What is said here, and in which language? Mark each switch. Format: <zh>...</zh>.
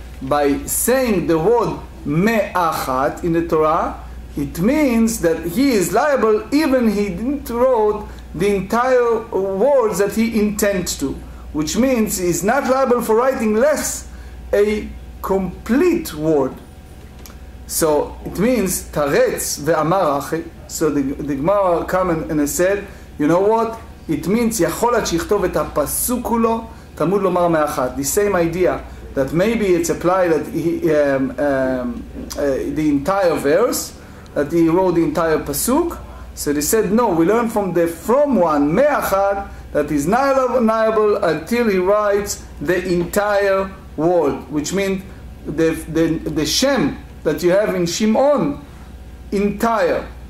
<en>By saying the word me'achat in the Torah, it means that he is liable even he didn't wrote the entire words that he intends to, which means he is not liable for writing less a complete word. So it means</en> <he>taretz ve'amar achi.</he> <en>So the GEMARA come and said, you know what? It means</en> <he>יכול להיות שיכתוב את הפסוק כולו, תלמוד לומר מאחד.</he> <en>The same idea that maybe it's applied that the entire verse, that he wrote the entire pasuk. So they said no, we learn from one me'achad that is liable until he writes the entire word, which means the Shem that you have in Shimon, entire.</en>